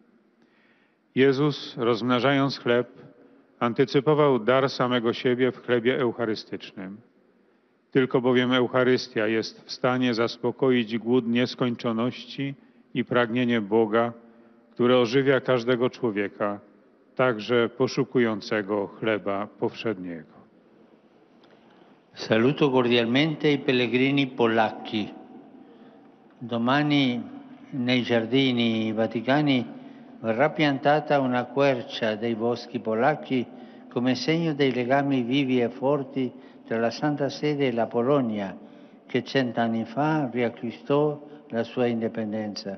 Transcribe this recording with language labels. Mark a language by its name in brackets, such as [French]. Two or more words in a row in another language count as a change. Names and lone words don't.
[Polish] Jezus, rozmnażając chleb, antycypował dar samego siebie w chlebie eucharystycznym. Tylko bowiem Eucharystia jest w stanie zaspokoić głód nieskończoności i pragnienie Boga, które ożywia każdego człowieka, także poszukującego chleba powszedniego. [Italian] Saluto cordialmente i pellegrini polacchi. Domani nei giardini vaticani verrà piantata una quercia dei boschi polacchi come segno dei legami vivi e forti tra la Santa Sede e la Polonia, che 100 anni fa riacquistò la sua indipendenza.